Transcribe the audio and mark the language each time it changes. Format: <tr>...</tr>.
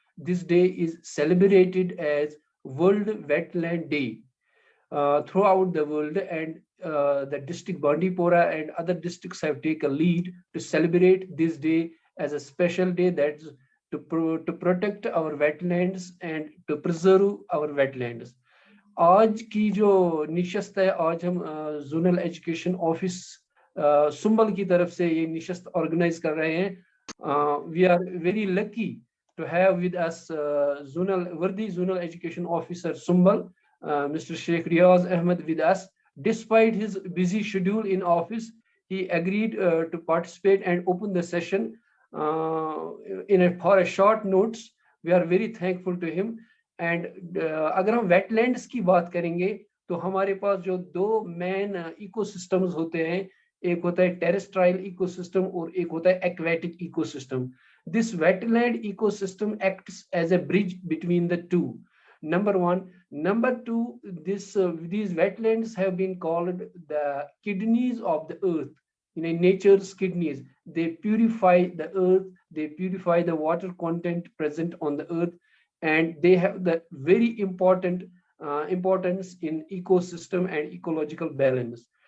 <en>This day is celebrated as World Wetland Day throughout the world, and the district Bandipora and other districts have taken lead to celebrate this day as a special day that's to protect our wetlands and to preserve our wetlands.</en> <hi>आज की जो निशस्त है, आज हम zonal education office Sumbal की तरफ से ये निशस्त ऑर्गेनाइज कर रहे हैं.</hi> <en>We are very lucky to have with us worthy zonal education officer Sumbal, Mr. Sheikh Riaz Ahmed with us. Despite his busy schedule in office, he agreed to participate and open the session for a short notes. We are very thankful to him. And</en> <hi>अगर हम wetlands की बात करेंगे तो हमारे पास जो दो main ecosystems होते हैं, एक होता है terrestrial ecosystem और एक होता है aquatic ecosystem.</hi> <en>This wetland ecosystem acts as a bridge between the two. Number one. Number two, these wetlands have been called the kidneys of the earth. Nature's kidneys. They purify the earth, they purify the water content present on the earth, and they have the very important importance in ecosystem and ecological balance.</en>